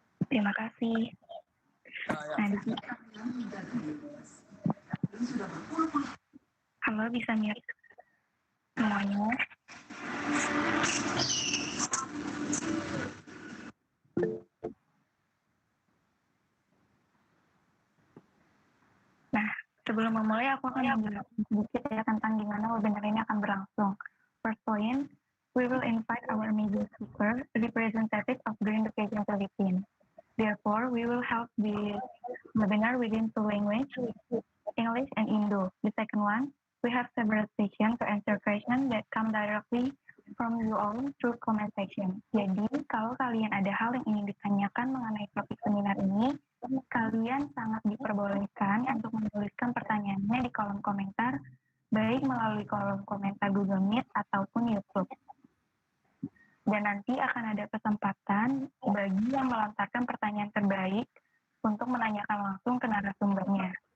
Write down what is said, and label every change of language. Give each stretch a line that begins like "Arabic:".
Indonesian: Terima kasih. Nah, halo, bisa mute semuanya. Nah, sebelum memulai aku akan menjelaskan sedikit ya tentang gimana webinar ini akan berlangsung.
English: First point, we will invite our amazing speaker, representative of GREENducation Philippines. Therefore, we will have the webinar within two languages, English and Indo. The second one, we have several sessions to answer questions that come directly from you all through comment section.
Indonesian: Jadi, kalau kalian ada hal yang ingin ditanyakan mengenai topik seminar ini, kalian sangat diperbolehkan untuk menuliskan pertanyaannya di kolom komentar, baik melalui kolom komentar Google Meet ataupun YouTube. Dan nanti akan ada kesempatan bagi yang melontarkan pertanyaan terbaik untuk menanyakan langsung ke narasumbernya.